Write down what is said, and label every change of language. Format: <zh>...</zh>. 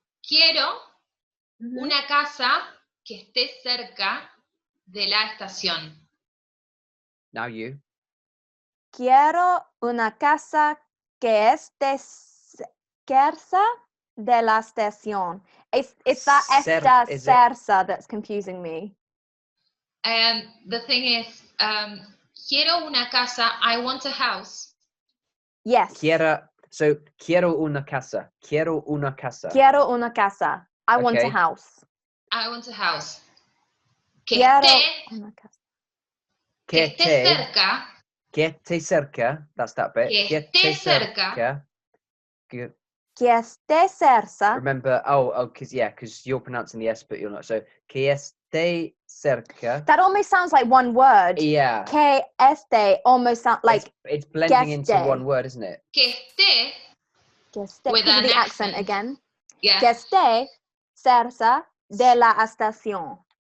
<es>Quiero una casa que esté cerca de la estación.</es> <en>Now you.</en> <es>Quiero una casa que esté cerca de la estación.</es> <en>It's that</en> <es>esta cerca</es> <en>that's confusing me. And the thing is,</en> <es>quiero una casa,</es> <en>I want a house. Yes.</en> <es>Quiero una casa. Quiero una casa. Quiero una casa.</es> <en>I want a house. I want a house. Que</en> <es>Quiero esté, una casa. Que esté cerca. Que esté cerca.</es> <en>That's that bit.</en> <es>Que esté cerca. Que esté cerca.</es> <en>Remember, because you're pronouncing the S, but you're not. So,</en> <es>que esté cerca.</es> <en>That almost sounds like one word. Yeah.</en> <es>Que esté</es> <en>almost sounds like it's blending into one word, isn't it?</en> <es>Que esté.</es> <en>With an accent again. Yeah.</en> <es>Que esté cerca de la estación.</es>